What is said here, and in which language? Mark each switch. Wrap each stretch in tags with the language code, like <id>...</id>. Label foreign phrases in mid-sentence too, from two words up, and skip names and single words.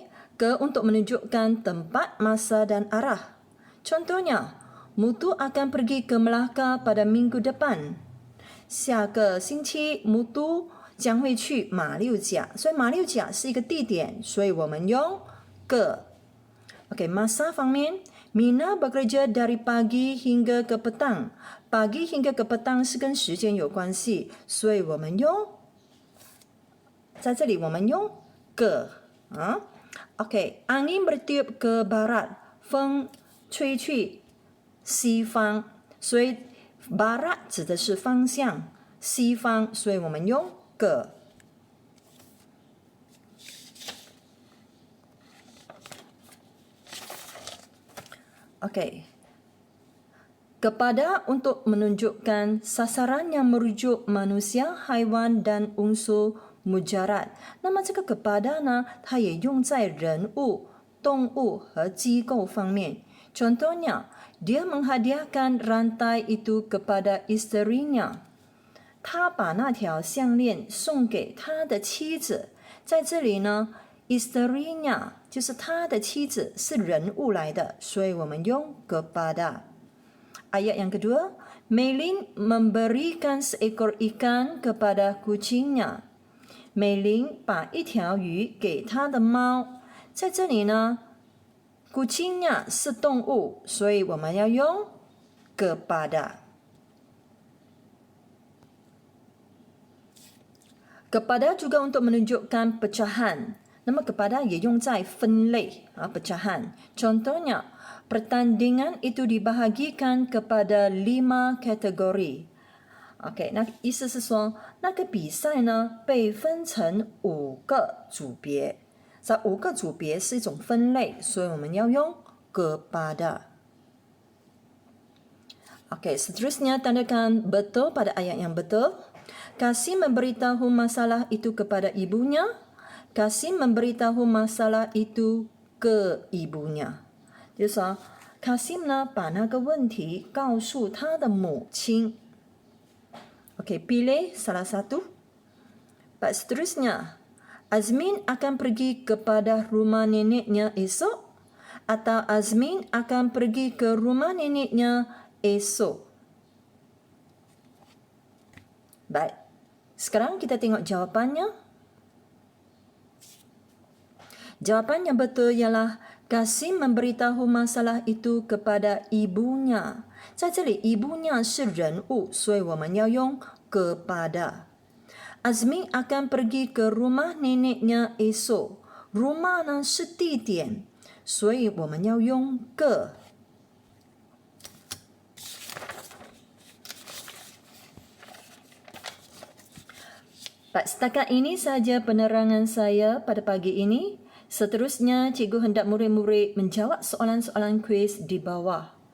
<ms>Ke untuk menunjukkan tempat, masa dan arah. Contohnya, Mutu akan pergi ke Melaka pada minggu depan.</ms> <zh>下个星期 Mutu 将会去马六甲。所以马六甲是一个地点，</zh> <ms>所以我们用</ms> <zh>ke.</zh> <ms>Okay, masa</ms> <zh>方面。</zh> <ms>Mina bekerja dari pagi hingga ke petang. Pagi hingga ke petang</ms> <zh>是跟时间有关系，所以我们用在这里我们用 ke。OK,</zh> <ms>angin bertiup ke barat，</ms> <zh>风吹去西方，所以 barat 指的是方向，西方，所以我们用 ke。Okey.</zh> <ms>Kepada untuk menunjukkan sasaran yang merujuk manusia, haiwan dan unsur mujarad.</ms> <zh>那么这个 kepada 呢，它也用在人物、动物和机构方面。</zh> <ms>Contohnya, dia menghadiahkan rantai itu kepada isterinya.</ms> <zh>他把那条项链送给他的妻子。在这里呢，isterinya 就是他的妻子，是人物来的，所以我们用 kepada。</zh> <ms>Ayat yang kedua, Meilin memberikan seekor ikan kepada kucingnya.</ms> <zh>Meilin 把一条鱼给他的猫。在这里呢，kucingnya 是动物，所以我们要用 kepada。</zh> <ms>Kepada juga untuk menunjukkan pecahan.</ms> <zh>Nama kepada 也用在分类 pecahan.</zh> <ms>Contohnya, pertandingan itu dibahagikan kepada 5 kategori.</ms> <zh>OK， 那意思是说，那个比赛呢被分成5个组别。这5个组别是一种分类，所以我们要用 kepada。OK，</zh> <ms>seterusnya tandakan betul pada ayat yang betul. Kasim memberitahu masalah itu kepada ibunya. Kasim memberitahu masalah itu ke ibunya。</ms> <zh>就是说 Kasim 呢把那个问题告诉他的母亲。</zh> <ms>OK, pilih salah satu. Baik, seterusnya. Azmin akan pergi kepada rumah neneknya esok atau Azmin akan pergi ke rumah neneknya esok? Baik. Sekarang kita tengok jawapannya. Jawapan yang betul ialah Kasim memberitahu masalah itu kepada ibunya.</ms> <zh>在这里，ibunya 是人物，所以我们要用 kepada.</zh> <ms>Azmin akan pergi ke rumah neneknya esok.</ms> <zh>Rumah 呢是地点，所以我们要用 ke.</zh> <ms>Baik, setakat ini saja penerangan saya pada pagi ini. Seterusnya, cikgu hendak murid-murid menjawab soalan-soalan kuis di bawah.</ms>